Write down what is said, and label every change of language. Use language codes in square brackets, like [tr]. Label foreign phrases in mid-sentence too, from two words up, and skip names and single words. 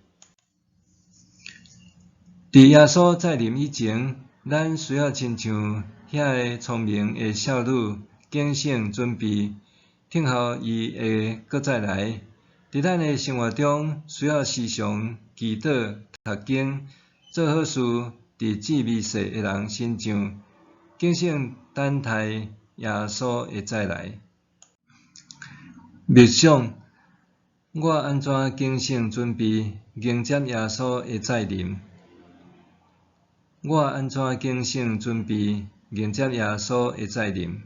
[nan] 伫耶稣再临以前，咱需要亲像遐个聪明诶少女，警醒准备，听候伊会搁再来。伫咱诶生活中，需要时常祈祷、读经、做好事，伫至微细诶人身上，警醒等待耶稣会再来。默想，我安怎警醒准备迎接耶稣会再临？我安怎警醒准备迎接耶稣会再临？